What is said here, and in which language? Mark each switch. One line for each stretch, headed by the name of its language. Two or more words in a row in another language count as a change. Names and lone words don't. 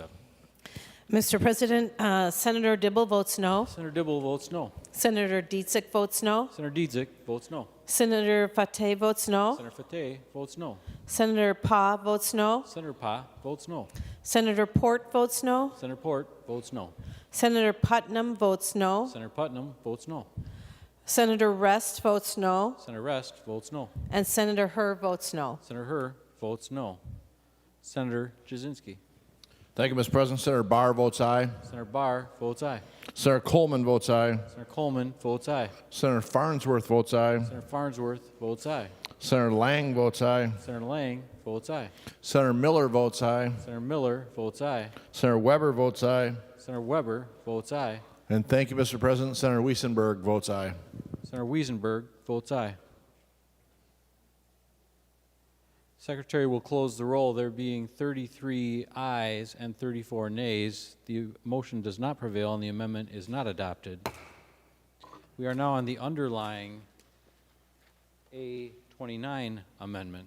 English: Mr. President, Senator Dibble votes no. Senator Dibble votes no. Senator Dietzick votes no. Senator Dietzick votes no. Senator Fateh votes no. Senator Fateh votes no. Senator Pa votes no. Senator Pa votes no. Senator Port votes no. Senator Port votes no. Senator Putnam votes no. Senator Putnam votes no. Senator Rest votes no. Senator Rest votes no. And Senator Herr votes no. Senator Herr votes no. Senator Jasinski. Thank you, Mr. President. Senator Barr votes aye. Senator Barr votes aye. Senator Coleman votes aye. Senator Coleman votes aye. Senator Farnsworth votes aye. Senator Farnsworth votes aye. Senator Lang votes aye. Senator Lang votes aye. Senator Miller votes aye. Senator Miller votes aye. Senator Weber votes aye. Senator Weber votes aye. And thank you, Mr. President. Senator Wiesenberg votes aye. Senator Wiesenberg votes aye. Secretary will close the roll. There being 33 ayes and 34 nays, the motion does not prevail and the amendment is not adopted. We are now on the underlying A29 amendment.